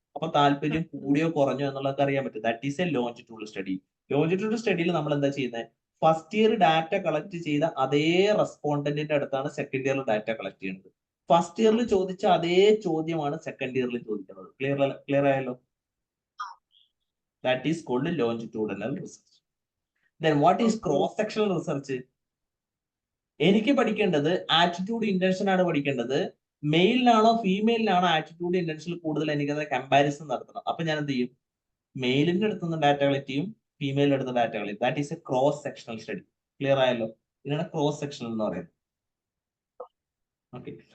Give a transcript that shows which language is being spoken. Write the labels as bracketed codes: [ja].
[ml] അപ്പൊ താല്പര്യം കൂടിയോ കുറഞ്ഞോ എന്നുള്ളതൊക്കെ അറിയാൻ പറ്റും. [en] That is a longitude study. [ml] Longitude സ്റ്റഡിയിൽ നമ്മൾ എന്താ ചെയ്യുന്നത്? ഫസ്റ്റ് ഇയർ ഡാറ്റ കളക്ട് ചെയ്ത അതേ റെസ്പോണ്ടന്റിന്റെ അടുത്താണ് സെക്കൻഡ് ഇയറിൽ ഡാറ്റ കളക്ട് ചെയ്യുന്നത്. ഫസ്റ്റ് ഇയറിൽ ചോദിച്ച അതേ ചോദ്യമാണ് സെക്കൻഡ് ഇയറിൽ ചോദിക്കുന്നത്. ക്ലിയർ ആയല്ലോ? [en] That is called longitudinal research. Then what is cross-sectional research? [ml] എനിക്ക് പഠിക്കേണ്ടത് ആറ്റിറ്റ്യൂഡ് ഇന്റൻഷൻ ആണ് പഠിക്കേണ്ടത്. മെയിലിനാണോ ഫീമെയിലിനാണോ ആറ്റിറ്റ്യൂഡ് ഇന്റൻഷനിൽ കൂടുതൽ എനിക്കത് കമ്പാരിസൺ നടത്തണം. അപ്പൊ ഞാൻ എന്ത് ചെയ്യും? മെയിലിന്റെ അടുത്തുനിന്ന് ഡാറ്റ കളക്ട് ചെയ്യും, ഫീമെയിലിന്റെ അടുത്ത് ഡാറ്റ കളക്ട് ചെയ്യും. [en] That is a cross sectional study. [ml] Clear ആയല്ലോ? ഇതിനാണ് ക്രോസ് സെക്ഷണൽ എന്ന് പറയുന്നത്. ഓക്കെ.